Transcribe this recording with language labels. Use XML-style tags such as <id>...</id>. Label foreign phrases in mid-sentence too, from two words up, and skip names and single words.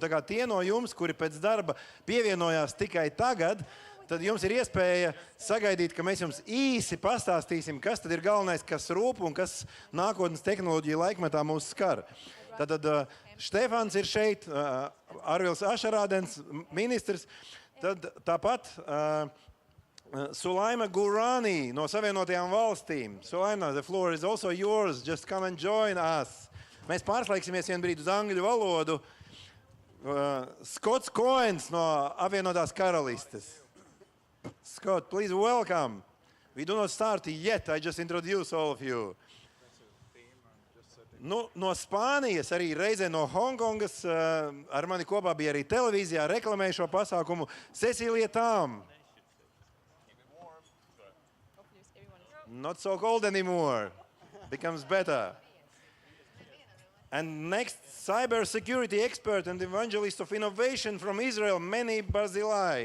<lv>Tā kā tie no jums, kuri pēc darba pievienojās tikai tagad, tad jums ir iespēja sagaidīt, ka mēs jums īsi pastāstīsim, kas tad ir galvenais, kas rūp un kas nākotnes tehnoloģiju laikmetā mūs skar. Tātad Stefans ir šeit, Arvils Ašeradens, ministrs, tad tāpat Soulaima Gourani no Savienotajām valstīm. Soulaima,</lv> <en>the floor is also yours, just come and join us.</en> <lv>Mēs pārslēgsimies vienu brīdi uz angļu valodu. Skots Koens no Apvienotās karalistes.</lv> <en>Scott, please welcome. We do not start yet. I just introduce all of you.</en> <lv>Nu, no Spānijas, arī reizē no Hongkongas, ar mani kopā bija arī televīzijā reklamēja šo pasākumu Cecilia Tham.</lv> <en>Not so cold anymore. Becomes better. And next, cybersecurity expert and evangelist of innovation from Israel, Menny Barzilay.</en>